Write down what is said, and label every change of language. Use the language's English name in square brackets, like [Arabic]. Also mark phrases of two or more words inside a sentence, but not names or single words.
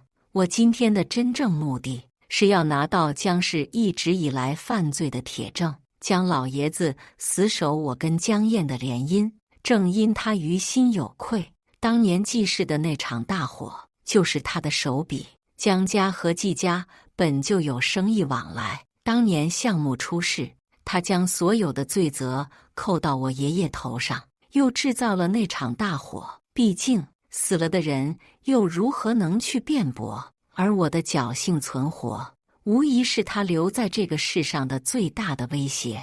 [Chinese] 我今天的真正目的是要拿到江氏一直以來犯罪的鐵證。江老爺子死守我跟江燕的聯姻，正因他於心有愧。當年季氏的那場大火就是他的手筆。江家和季家本就有生意往來，當年項目出事，他將所有的罪責扣到我爺爺頭上，又制造了那場大火。畢竟死了的人又如何能去辯駁？而我的僥倖存活，無疑是他留在這個世上的最大的威脅。